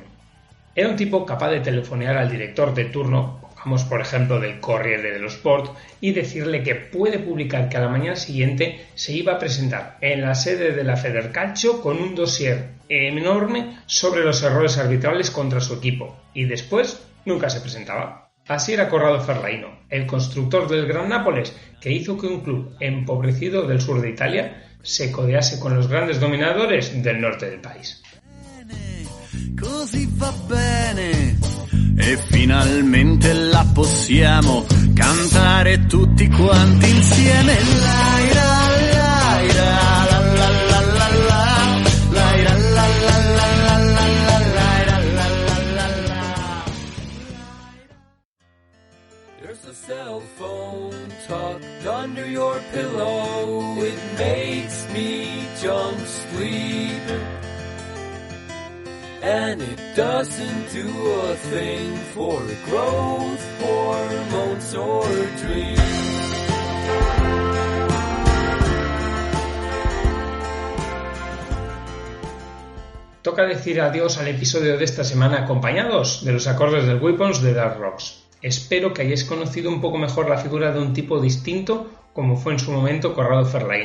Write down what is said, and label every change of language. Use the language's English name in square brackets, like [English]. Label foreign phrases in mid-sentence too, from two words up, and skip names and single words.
[Spanish] Era un tipo capaz de telefonear al director de turno, pongamos por ejemplo del Corriere dello Sport, y decirle que puede publicar que a la mañana siguiente se iba a presentar en la sede de la Federcalcio con un dossier enorme sobre los errores arbitrales contra su equipo, y después nunca se presentaba. Así era Corrado Ferlaino, el constructor del Gran Nápoles, que hizo que un club empobrecido del sur de Italia se codease con los grandes dominadores del norte del país. [Italian] Così va bene e finalmente la possiamo cantare tutti quanti insieme. Laira, laira, la la la la la, laira, la la la la la, laira, la la la la. [English] There's a cell phone tucked under your pillow. It makes me jump sleep. And it doesn't do a thing for growth, hormones, or dreams. [Spanish] Toca decir adiós al episodio de esta semana acompañados de los acordes del Weapons de Dark Rocks. Espero que hayáis conocido un poco mejor la figura de un tipo distinto como fue en su momento Corrado Ferlaino.